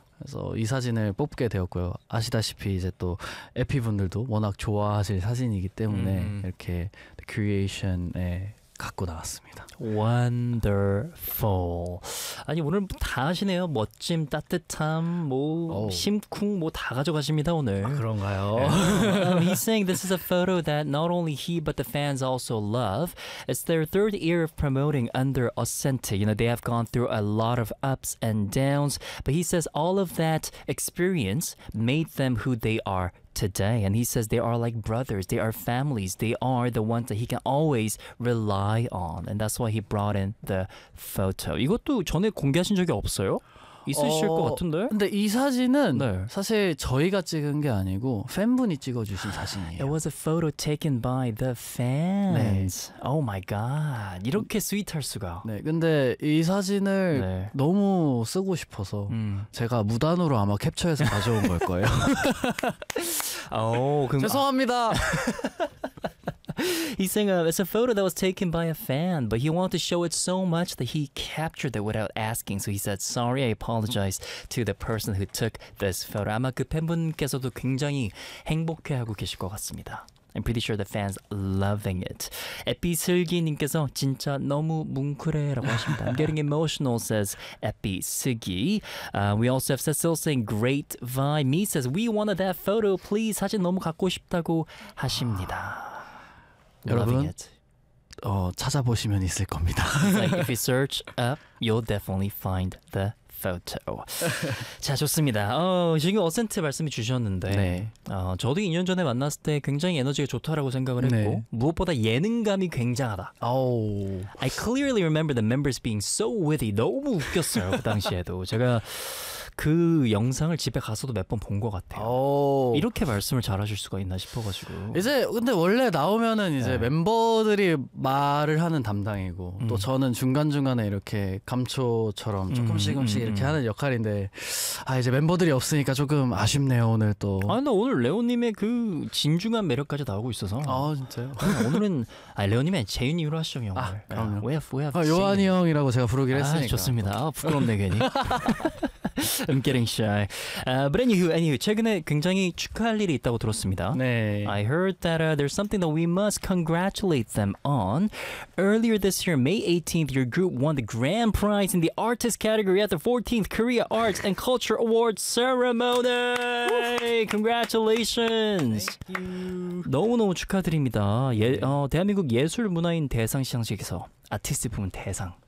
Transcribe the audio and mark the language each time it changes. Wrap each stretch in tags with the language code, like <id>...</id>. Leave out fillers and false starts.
<ko>그래서 이 사진을 뽑게 되었고요. 아시다시피 이제 또 에피분들도 워낙 좋아하실 사진이기 때문에 이렇게 큐레이션에 갖고 나왔습니다. Wonderful. 아니 오늘 다 하시네요. 멋짐, 따뜻함, 뭐 심쿵 뭐 다 가져가십니다 오늘. 아, 그런가요?</ko> <en>He's saying this is a photo that not only he but the fans also love. It's their third year of promoting under Ascente. You know they have gone through a lot of ups and downs, but he says all of that experience made them who they are. Today, and he says they are like brothers, they are families, they are the ones that he can always rely on, and that's why he brought in the photo.</en> <ko>이것도 전에 공개하신 적이 없어요? 있으실 것 같은데? 근데 이 사진은 네. 사실 저희가 찍은 게 아니고 팬분이 찍어주신 사진이에요.</ko> <en>It was a photo taken by the fans.</en> <ko>네.</ko> <en>Oh my god.</en> <ko>이렇게 스윗할 수가. 네. 근데 이 사진을 네. 너무 쓰고 싶어서 제가 무단으로 아마 캡처해서 가져온 걸 거예요. 오, 그럼, 죄송합니다.</ko> <en>He's saying it's a photo that was taken by a fan, but he wanted to show it so much that he captured it without asking. So he said, sorry, I apologize to the person who took this photo.</en> <ko>아마 그 팬분께서도 굉장히 행복해하고 계실 것 같습니다.</ko> <en>I'm pretty sure the fans loving it.</en> <ko>에피슬기님께서 진짜 너무 뭉클해라고 하십니다.</ko> <en>I'm getting emotional, says 에피슬기. We also have Cecil saying great vibe. Me says, we wanted that photo, please.</en> <ko>사진 너무 갖고 싶다고 하십니다. 여러분 찾아보시면 있을 겁니다. Like if you search up, you'll definitely find the photo. 자 좋습니다. 지금 어센트 말씀이 주셨는데 네. 저도 2년 전에 만났을 때 굉장히 에너지가 좋다라고 생각을 했고 네. 무엇보다 예능감이 굉장하다.</ko> <en>I clearly remember the members being so witty.</en> <ko>너무 웃겼어요 그 당시에도. 제가 그 영상을 집에 가서도 몇 번 본 것 같아요. 이렇게 말씀을 잘하실 수가 있나 싶어가지고. 이제 근데 원래 나오면은 이제 네. 멤버들이 말을 하는 담당이고 또 저는 중간 중간에 이렇게 감초처럼 조금씩 이렇게 하는 역할인데 아 이제 멤버들이 없으니까 조금 아쉽네요 오늘 또. 아 근데 오늘 레오님의 그 진중한 매력까지 나오고 있어서. 아 진짜요? 오늘은 아 레오님의 재윤 이후로 하시죠 형을. 아 그럼요. 왜 왜? 아 요한이 형이라고 제가 부르기로 했으니까. 아, 좋습니다. 아, 부끄럽네 괜히.</ko> <en>I'm getting shy. But anywho,</en> <ko>최근에 굉장히 축하할 일이 있다고 들었습니다. 네.</ko> <en>I heard that there's something that we must congratulate them on. Earlier this year, May 18th, your group won the grand prize in the artist category at the 14th Korea Arts and Culture Awards Ceremony. Congratulations. Thank you.</en> <ko>너무너무 축하드립니다. 예, 대한민국 예술 문화인 대상 시상식에서 아티스트 부문 대상.</ko>